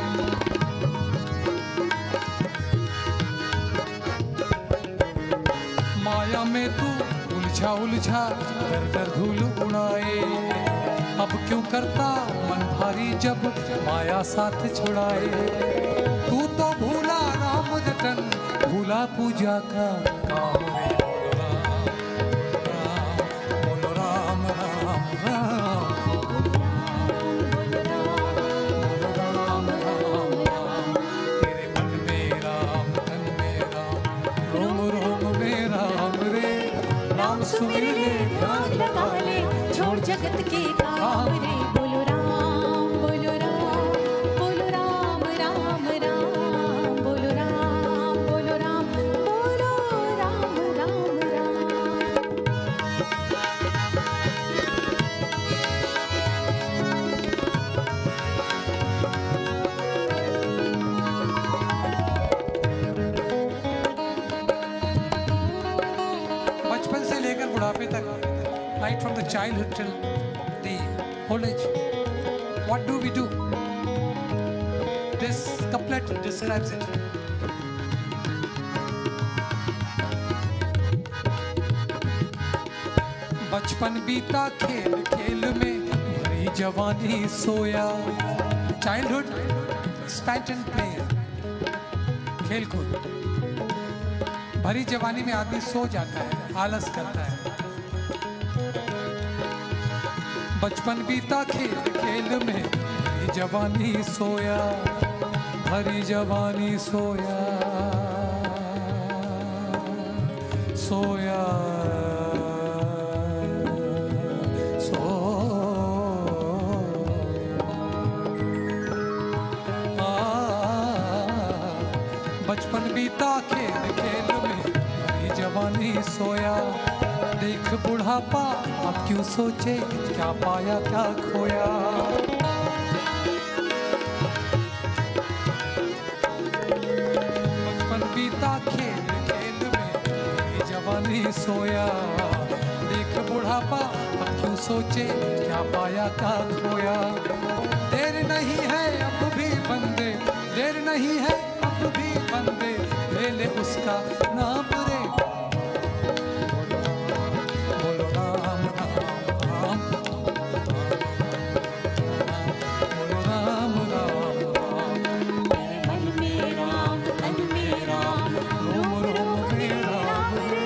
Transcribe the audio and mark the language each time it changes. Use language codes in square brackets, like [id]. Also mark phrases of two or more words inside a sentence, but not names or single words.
[hi] माया में तू उलझा दर दर धूल उड़ाए. अब क्यों करता मन भारी जब माया साथ छुड़ाए. तू तो भूला राम जतन, भूला पूजा का काम है। बोलो राम राम राम, बोलो राम राम राम, तेरे मन में राम, तन में राम, रोम रोम में राम रे। राम सुमिर ले, ध्यान लगा ले, छोड़ जगत के काम रे। बोलो राम, बोलो राम, बोलो राम राम राम, बोलो राम, बोलो राम, बोलो राम राम राम। बचपन से लेकर बुढ़ापे तक, [en] right from the childhood till the old age, what do we do? This couplet describes it. [hi] बचपन बीता खेल खेल में, भरी जवानी सोया। [en] Childhood spent in play, [hi] खेल कूद। भरी जवानी में आदमी सो जाता है, आलस करता है। बचपन बीता खेल खेल में, भरी जवानी सोया, भरी जवानी सोया, सोया, बचपन बीता खेल खेल में, भरी जवानी सोया। देख बुढ़ापा अब क्यों सोचे, क्या पाया क्या खोया। बचपन बीता खेल खेल में, भरी जवानी सोया। देख बुढ़ापा अब क्यों सोचे, क्या पाया क्या खोया। देर नहीं है अब भी बंदे, देर नहीं है अब भी बंदे, ले ले उसका नाम रे। बोलो राम राम राम, बोलो राम राम राम, मेरे मन में राम, तन में राम, रोम रोम में राम रे।